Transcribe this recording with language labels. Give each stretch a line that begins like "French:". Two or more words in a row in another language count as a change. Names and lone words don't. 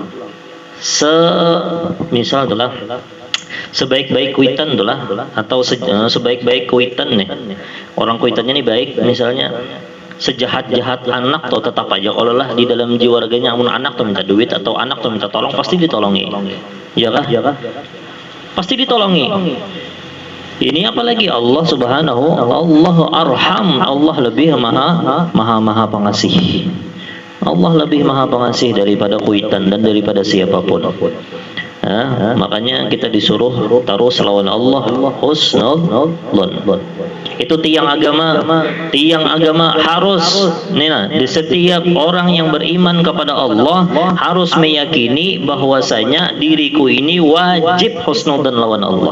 Banjar: Misal itulah sebaik-baik kuitan itulah, atau sebaik-baik kuitan nih, orang kuitannya nih baik, misalnya sejahat-jahat anak tuh tetap aja kalau lah di dalam jiwa raganya amun anak tuh minta duit atau anak tuh minta tolong, pasti ditolongi, ya kah? Pasti ditolongi. Ini apalagi Allah Subhanahu, Allah arham, Allah lebih maha pengasih. Allah lebih maha pengasih daripada kuitan dan daripada siapapun. Makanya kita disuruh taruh lawan Allah husnudzon. Itu tiang agama harus di setiap orang yang beriman kepada Allah harus meyakini bahwasanya diriku ini wajib husnudzon lawan Allah.